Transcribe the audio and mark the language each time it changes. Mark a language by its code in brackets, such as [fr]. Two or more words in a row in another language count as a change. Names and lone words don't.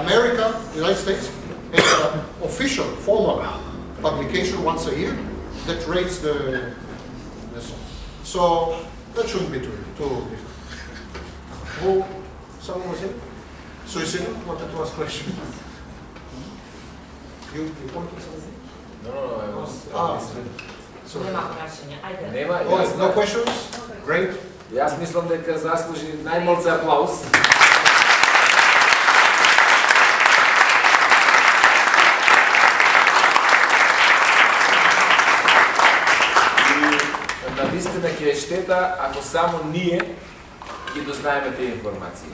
[en] America, United States, has an official, formal publication once a year that rates the song. So that shouldn't be too difficult. Who? Someone was here? Suicidal? Wanted to ask questions. You wanted something? No, I was Sorry. [mk] Нема прашање, ајде. Нема, [en] No questions? Great. [mk] Јас мислам дека заслужи најмалце аплауз. И навистина ќе е штета ако само ние ги дознаеме тие информации.